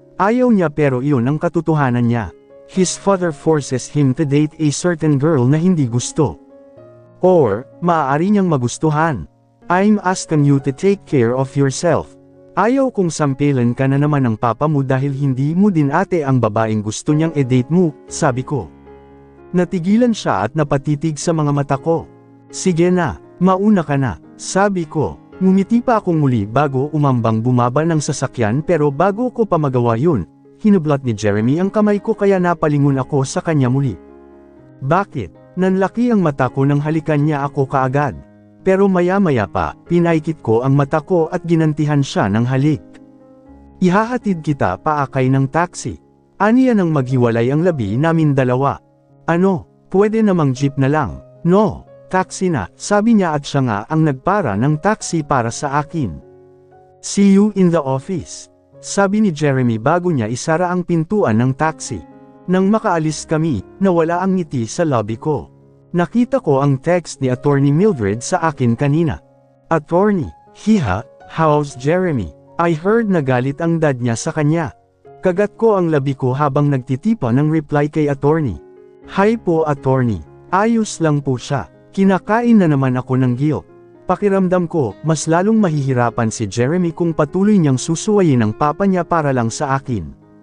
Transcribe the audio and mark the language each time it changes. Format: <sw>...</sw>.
<tl>Ayaw niya pero iyon ang katotohanan niya.</tl> <en>His father forces him to date a certain girl</en> <tl>na hindi gusto. Or, maaari niyang magustuhan.</tl> <en>I'm asking you to take care of yourself.</en> <tl>Ayaw kong sampilan ka na naman ng papa mo dahil hindi mo din ate ang babaeng gusto niyang e-date mo, sabi ko. Natigilan siya at napatitig sa mga mata ko. Sige na, mauna ka na, sabi ko. Ngumiti pa akong muli bago umambang bumaba ng sasakyan pero bago ko pa magawa yun, hinublat ni Jeremy ang kamay ko kaya napalingon ako sa kanya muli. Bakit? Nanlaki ang mata ko nang halikan niya ako kaagad. Pero maya-maya pa, pinaikit ko ang mata ko at ginantihan siya ng halik. Ihahatid kita paakay ng taxi. Aniya nang maghiwalay ang labi namin dalawa. Ano, pwede namang jeep na lang. No. Taxi na, sabi niya at siya nga ang nagpara ng taxi para sa akin.</tl> <en>See you in the office.</en> <tl>Sabi ni Jeremy bago niya isara ang pintuan ng taxi. Nang makaalis kami, nawala ang ngiti sa lobby ko. Nakita ko ang text ni Attorney Mildred sa akin kanina.</tl> <en>Attorney, hiha, how's Jeremy? I heard</en> <tl>nagalit ang dad niya sa kanya. Kagat ko ang labi ko habang nagtitipa ng reply kay Attorney. Hi po Attorney, ayos lang po siya. Kinakain na naman ako ng guilt. Pakiramdam ko, mas lalong mahihirapan si Jeremy kung patuloy niyang susuwayin ang papa niya para lang sa akin.</tl>